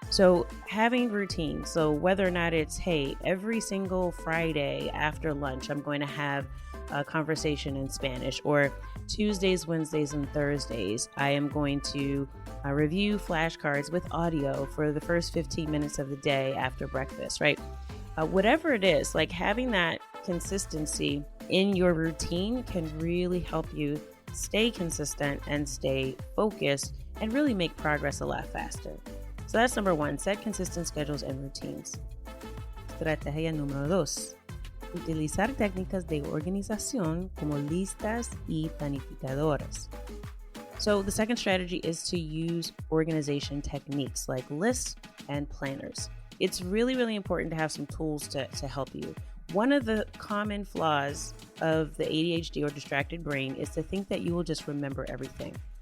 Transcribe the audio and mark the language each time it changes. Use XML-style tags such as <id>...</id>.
<en>So having routines, so whether or not it's, hey, every single Friday after lunch, I'm going to have a conversation in Spanish, or Tuesdays, Wednesdays, and Thursdays, I am going to review flashcards with audio for the first 15 minutes of the day after breakfast, right? Whatever it is, like having that consistency in your routine can really help you stay consistent and stay focused and really make progress a lot faster. So that's number 1, set consistent schedules and routines.</en> <es>Estrategia número 2, utilizar técnicas de organización como listas y planificadoras.</es> <en>So the second strategy is to use organization techniques like lists and planners. It's really, really important to have some tools to help you. One of the common flaws of the ADHD or distracted brain is to think that you will just remember everything.</en>